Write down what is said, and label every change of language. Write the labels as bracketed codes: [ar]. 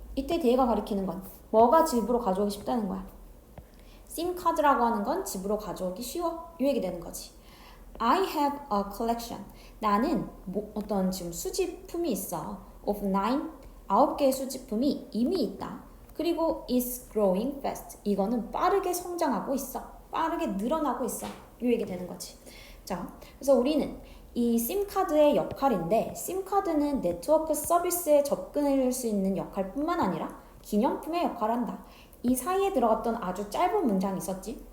[ko] 이때 뒤에가 가리키는 건 뭐가 집으로 가져오기 쉽다는 거야. 심카드라고 하는 건 집으로 가져오기 쉬워. 이 얘기 되는 거지. [en] I have a collection. [ko] 나는 어떤 지금 수집품이 있어. of 9개의 수집품이 이미 있다. 그리고 [en] is growing fast. [ko] 이거는 빠르게 성장하고 있어. 빠르게 늘어나고 있어. 이 얘기 되는 거지. 자, 그래서 우리는 이 심카드의 역할인데, 심카드는 네트워크 서비스에 접근할 수 있는 역할뿐만 아니라 기념품의 역할을 한다. 이 사이에 들어갔던 아주 짧은 문장이 있었지.